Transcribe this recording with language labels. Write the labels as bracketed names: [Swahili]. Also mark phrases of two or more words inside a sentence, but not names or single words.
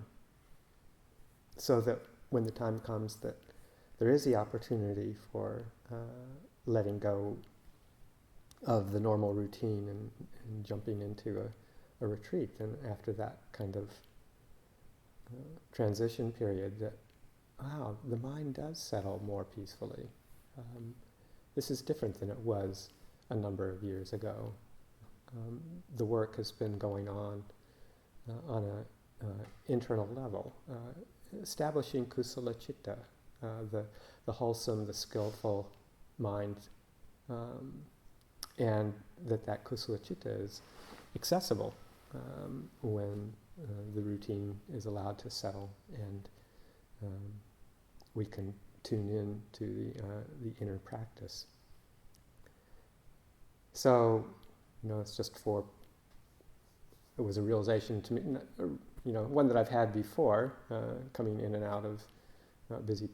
[English] So that when the time comes that there is the opportunity for letting go of the normal routine and jumping into a retreat, and after that kind of transition period, that, wow, the mind does settle more peacefully. This is different than it was a number of years ago. The work has been going on an internal level, establishing [Pali] kusala citta, [English] the wholesome, the skillful mind, and that [Pali] kusala citta [English] is accessible when the routine is allowed to settle, and we can tune in to the inner practice. So, it's just it was a realization to me, one that I've had before, coming in and out of busy